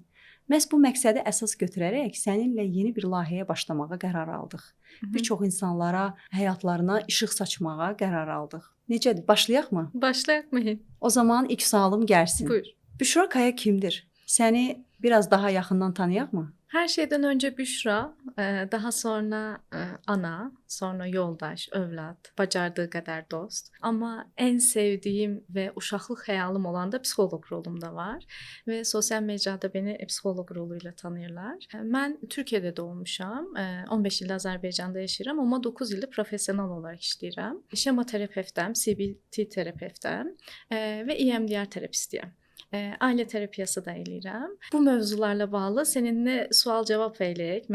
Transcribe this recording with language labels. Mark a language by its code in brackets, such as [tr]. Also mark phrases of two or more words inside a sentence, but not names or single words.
[az] Məhz bu məqsədi əsas götürərək səninlə yeni bir layihəyə başlamağa qərar aldıq. Bir çox insanlara həyatlarına işıq saçmağa qərar aldıq. Necədir? Başlayaqmı? Başlayaq Mehin. O zaman ilk sualım gəlsin. Buyur. Büşra Kaya kimdir? Səni biraz daha yaxından tanıyaqmı? [tr] Her şeyden önce Büşra, daha sonra ana, sonra yoldaş, övlad, bacardığı kadar dost. Ama en sevdiğim ve [az] uşaqlıq xəyalım olan da psixoloq rolumda var. [tr] Ve sosyal mecrada beni psixoloq roluyla tanıyırlar. [az] Mən Türkiyədə doğmuşam, 15 il Azərbaycanda yaşayıram, amma 9 ildir profesional olaraq işləyirəm. Şemoterapevtəm, CBT terapevtəm ve EMDR terapistiyəm. Aile terapiyası da eləyirəm. Bu mövzularla bağlı seninle sual-cavab eləyək.